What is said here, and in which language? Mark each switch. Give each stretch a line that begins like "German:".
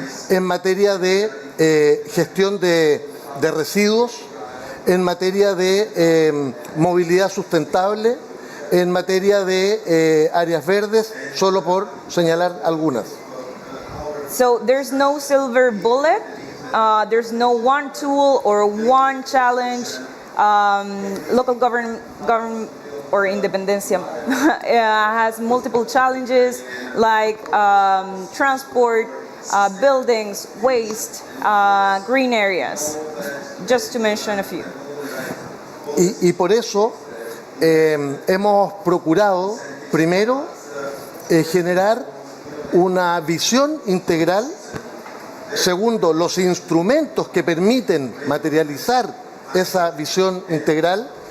Spanish: en materia de gestión de residuos, en materia de movilidad sustentable, en materia de áreas verdes, solo por señalar algunas.
English: So there's no silver bullet, there's no one tool or one challenge. Local government or Independencia has multiple challenges like transport, buildings, waste, green areas, just to mention a few.
Spanish: Y por eso hemos procurado, primero, generar una visión integral. Segundo, los instrumentos que permiten materializar esa visión integral.